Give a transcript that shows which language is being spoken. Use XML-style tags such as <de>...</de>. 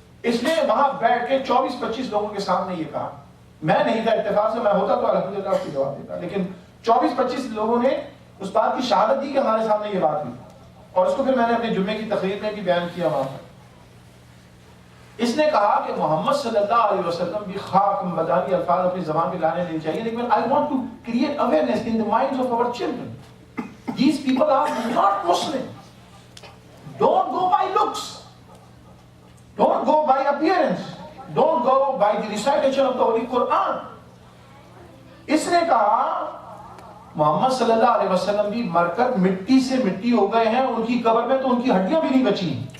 <ur>اس نے وہاں بیٹھ کے 24-25 لوگوں کے سامنے یہ کہا. میں نہیں تھا، اتفاق سے میں ہوتا تو الحمدللہ اس کو جواب دیتا، لیکن 24-25 لوگوں نے اس بات کی شہادت دی کہ ہمارے سامنے یہ بات ہوئی. اور اس کو پھر میں نے اپنے جمعے کی تقریر میں بھی بیان کیا وہاں پر. اس نے کہا کہ محمد صلی اللہ علیہ وسلم بھی خاک مدانی الفاظ اپنی زبان پہ لانے نہیں چاہیے، لیکن</ur> <en>I want to create awareness in the minds of our children. These people are not Muslim. Don't go by looks. Don't go by appearance. Don't go by the recitation of the Holy Quran.</en> <ur>اس نے کہا محمد صلی اللہ علیہ وسلم بھی مر کر مٹی سے مٹی ہو گئے ہیں، ان کی قبر میں تو ان کی ہڈیاں بھی نہیں بچی.</ur>